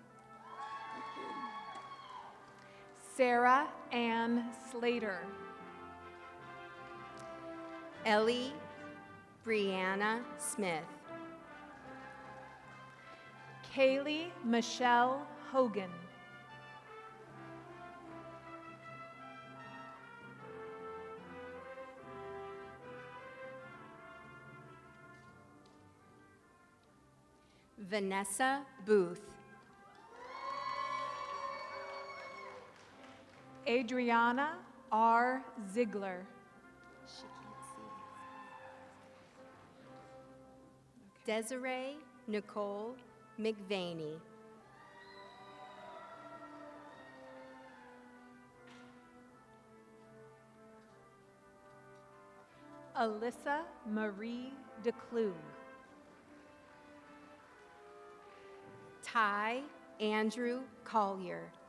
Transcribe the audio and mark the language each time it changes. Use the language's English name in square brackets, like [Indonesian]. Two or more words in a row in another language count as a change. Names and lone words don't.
[English] Sarah Ann Slater. Ellie Brianna Smith. Kaylee Michelle Hogan. Vanessa Booth. Adriana R. Ziegler. She can't see. Desiree Nicole McVaney. Alyssa Marie DeClue. Ty Andrew Collier.